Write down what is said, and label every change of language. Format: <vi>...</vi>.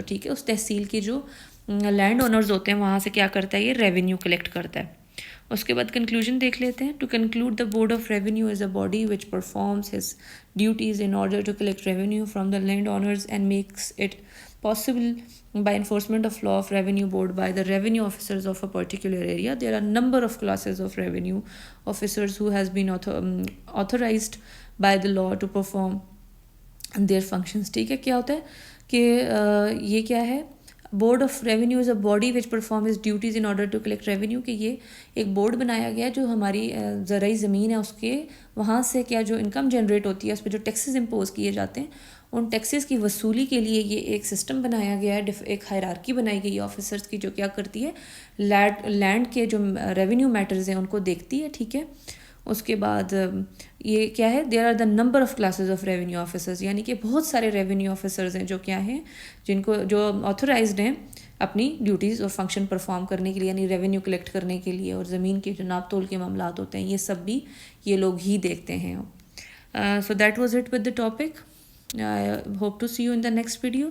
<ur>تو ٹھیک ہے, اس تحصیل کے جو لینڈ اونرز ہوتے ہیں وہاں سے کیا کرتا ہے, یہ ریونیو کلیکٹ کرتا ہے.</ur> <en>اس کے بعد کنکلوژن دیکھ لیتے ہیں. To conclude the board of revenue is a body which performs his duties in order to collect revenue from the land owners and makes it possible by enforcement of law of revenue board by the revenue officers of a particular area. There are number of classes of revenue officers who has been authorized by the law to perform their functions.</en> <ur>ٹھیک ہے, کیا ہوتا ہے کہ یہ کیا ہے,</ur> <en>Board of revenue is a body which perform his duties in order to collect revenue.</en> <ur>کہ یہ ایک بورڈ بنایا گیا جو ہماری زرعی زمین ہے اس کے وہاں سے کیا جو انکم جنریٹ ہوتی ہے, اس پہ جو ٹیکسز امپوز کیے جاتے ہیں, ان ٹیکسز کی وصولی کے لیے یہ ایک سسٹم بنایا گیا ہے, ایک ہائرارکی بنائی گئی ہے آفیسرس کی, جو کیا کرتی ہے, لینڈ کے جو ریونیو میٹرز ہیں ان کو دیکھتی ہے. ٹھیک ہے, اس کے بعد یہ کیا ہے,</ur> <en>there are the number of classes of revenue officers,</en> <ur>یعنی کہ بہت سارے ریونیو آفیسرز ہیں جو کیا ہیں, جن کو جو آتھورائزڈ ہیں اپنی ڈیوٹیز اور فنکشن پرفارم کرنے کے لیے, یعنی ریونیو کلیکٹ کرنے کے لیے, اور زمین کے جو ناپ تول کے معاملات ہوتے ہیں یہ سب بھی یہ لوگ ہی دیکھتے ہیں.</ur> <en>So that was it with the topic. I hope to see you in the next video.</en>